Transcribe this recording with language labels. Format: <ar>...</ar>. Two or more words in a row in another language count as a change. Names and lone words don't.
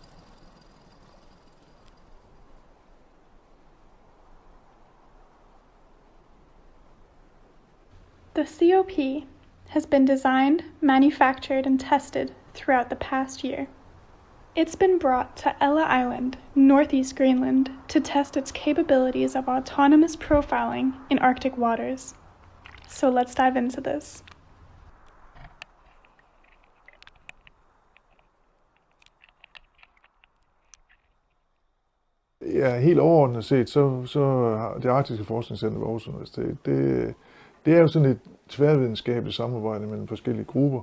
<en>The COP has been designed, manufactured, and tested throughout the past year. It's been brought to Ella Island, northeast Greenland, to test its capabilities of autonomous profiling in Arctic waters. So let's dive into this.</en> <da>Ja, helt overordnet set, så har det Arktiske Forskningscenter ved Aarhus Universitet, det er jo sådan et tværvidenskabeligt samarbejde mellem forskellige grupper.</da>